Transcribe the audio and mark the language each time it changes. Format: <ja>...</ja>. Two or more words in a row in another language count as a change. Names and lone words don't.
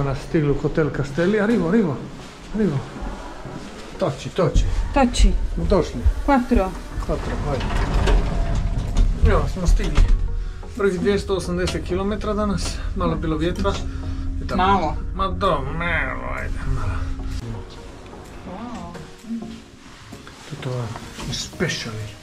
<hr>stigli u hotel Castelli. Arrivo. Toci. Smo došli. 4, hajde. Evo, smo stigli. Prvih 280 km danas, malo bilo vjetra. malo. Ma dobro, ajde, malo. To je specijalni.</hr>